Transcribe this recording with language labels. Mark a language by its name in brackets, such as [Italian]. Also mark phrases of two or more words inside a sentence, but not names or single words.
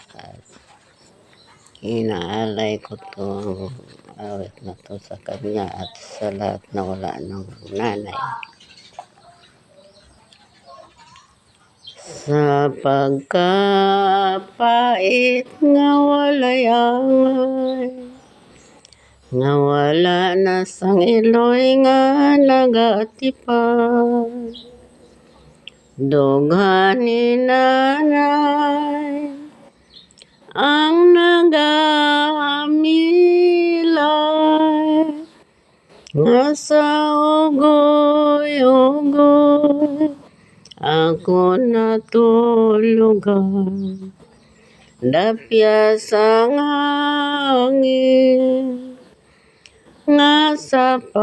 [Filipino] Inaalay ko tong awit na to sa kanya at sa lahat na wala ng nanay. [Hiligaynon] Sa pagkapait nga walay angay, nga wala na sang iloy nga nagatipay, dughan ni nanay ang nagamilay, nga sa ugoy-ugoy ako natulugan, dapya sang hangin, nga sa